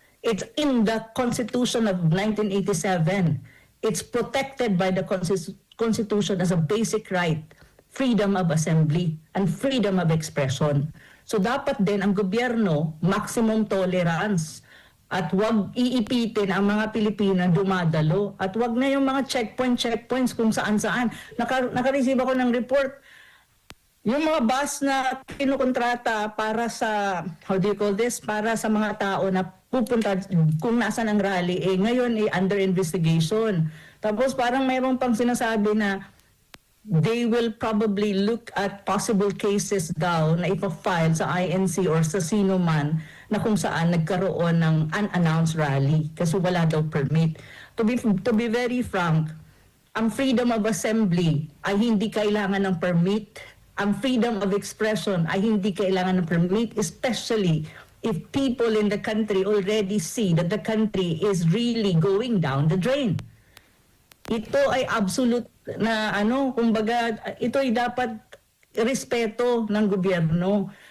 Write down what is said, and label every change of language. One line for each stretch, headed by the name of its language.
English: It's in the Constitution of 1987. It's protected by the Constitution as a basic right, freedom of assembly and freedom of expression.
Filipino: So dapat din ang gobyerno maximum tolerance at wag iipitin ang mga Pilipino na dumadalo at wag na yung mga checkpoints kung saan-saan. Naka-receive ako ng report, Yung mga bus na kinukontrata para sa,
English: how do you call this,
Filipino: para sa mga tao na pupunta kung nasan ang rally, ngayon
English: under investigation.
Filipino: Tapos parang mayroon pang sinasabi na
English: they will probably look at possible cases
Filipino: daw na ipa-file sa INC or sa sino man na kung saan nagkaroon ng unannounced rally kasi wala daw permit.
English: To be very frank,
Filipino: ang
English: freedom of assembly
Filipino: ay hindi kailangan ng
English: permit.
Filipino: Ang
English: freedom of expression
Filipino: ay hindi kailangan ng
English: permit, especially if people in the country already see that the country is really going down the drain.
Filipino: Ito ay absolute na kumbaga, ito ay dapat respeto ng gobyerno.